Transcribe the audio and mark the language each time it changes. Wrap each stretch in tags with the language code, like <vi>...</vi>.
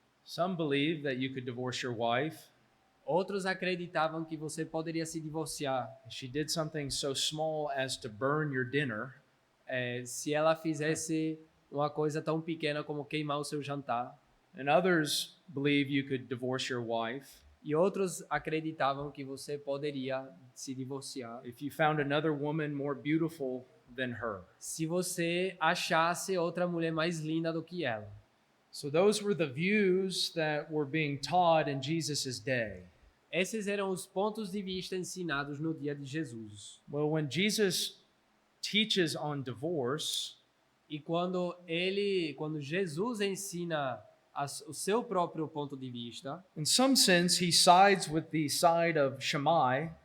<en>Some believed that you could divorce your wife</en> <pt>Outros acreditavam que você poderia se divorciar</pt> <en>if she did something so small as to burn your dinner.</en> <pt>Se ela fizesse uma coisa tão pequena como queimar o seu jantar.</pt> <en>And others believe you could divorce your wife</en> <pt>E outros acreditavam que você poderia se divorciar</pt> <en>if you found another woman more beautiful than her.</en> <pt>se você achasse outra mulher mais linda do que ela.</pt> <en>So those were the views that were being taught in Jesus' day.</en> <pt>Esses eram os pontos de vista ensinados no dia de Jesus.</pt> <en>Well, when Jesus teaches on divorce,</en> <pt>E quando Jesus ensina o seu próprio ponto de vista,</pt> <en>in some sense, he sides with the side of Shammai,</en>